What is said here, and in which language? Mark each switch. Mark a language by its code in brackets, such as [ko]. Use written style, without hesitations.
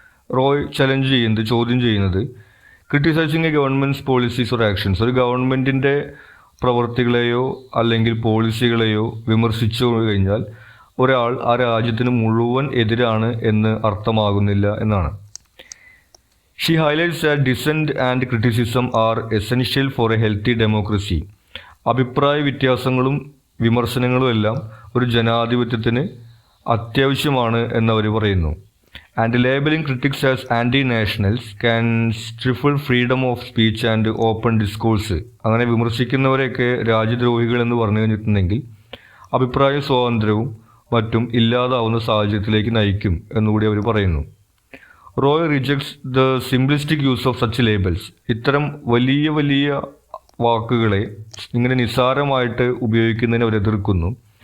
[ml] റോയ് ചോദ്യം ചെയ്യുന്നത് [en] criticizing a government's policies or actions, [ml] ഒരു ഗവൺമെൻറ്റിൻ്റെ പ്രവർത്തികളെയോ അല്ലെങ്കിൽ പോളിസികളെയോ വിമർശിച്ചു കഴിഞ്ഞാൽ ഒരാൾ ആ രാജ്യത്തിന് മുഴുവൻ എതിരാണ് എന്ന് അർത്ഥമാകുന്നില്ല എന്നാണ്. [en] She highlights that dissent and criticism are essential for a healthy democracy. [ml] അഭിപ്രായ വ്യത്യാസങ്ങളും വിമർശനങ്ങളും എല്ലാം ഒരു ജനാധിപത്യത്തിന് അത്യാവശ്യമാണ് എന്നവർ പറയുന്നു. [en] And labeling critics as anti-nationals can stifle freedom of speech and open discourse. [ml] അങ്ങനെ വിമർശിക്കുന്നവരെയൊക്കെ രാജ്യദ്രോഹികൾ എന്ന് പറഞ്ഞു കഴിഞ്ഞിട്ടുണ്ടെങ്കിൽ അഭിപ്രായ സ്വാതന്ത്ര്യവും മറ്റും ഇല്ലാതാവുന്ന സാഹചര്യത്തിലേക്ക് നയിക്കും എന്നുകൂടി അവർ പറയുന്നു. Roy [en] Rejects the simplistic use of such labels. [ml] ഇത്തരം വലിയ വലിയ വാക്കുകളെ ഇങ്ങനെ നിസ്സാരമായിട്ട് ഉപയോഗിക്കുന്നതിനെ അവർ എതിർക്കുന്നു.